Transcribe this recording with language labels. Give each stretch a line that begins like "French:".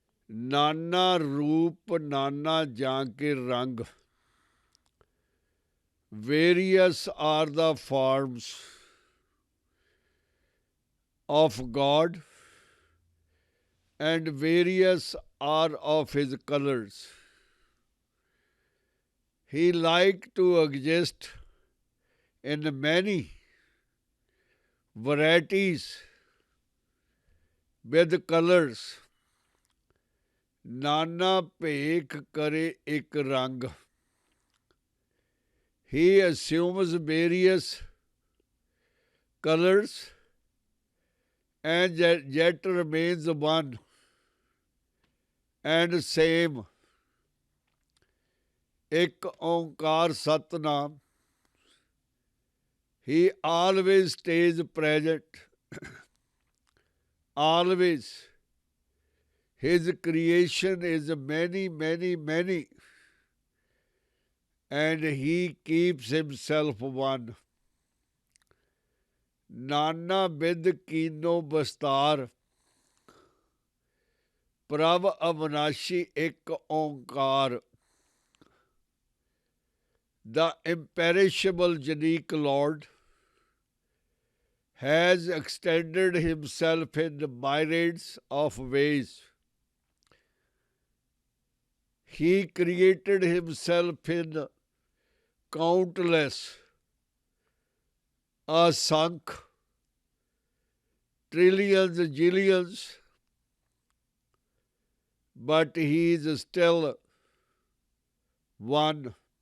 Punjabi: ਨਾਨਾ ਰੂਪ ਨਾਨਾ ਜਾਂ ਕੇ ਰੰਗ,
English: Various are the forms of God, and various are of his colors. He liked to exist in many varieties with colors.
Punjabi: Nana ਭੇਖ ਕਰੇ ਇੱਕ ਰੰਗ.
English: He assumes various colors and yet remains one and same.
Punjabi: ਇੱਕ Onkar Satnam.
English: He always stays present. Always. His creation is many, many, many, and he keeps himself one.
Punjabi: ਨਾਨਾ ਬਿਦ ਕੀਨੋ ਬਸਤਾਰ, ਪ੍ਰਭ ਅਵਨਾਸ਼ੀ ਇੱਕ Onkar.
English: The imperishable unique Lord has extended himself in myriads of ways. He created himself in countless, asunk, trillions, jillions, but he is still one.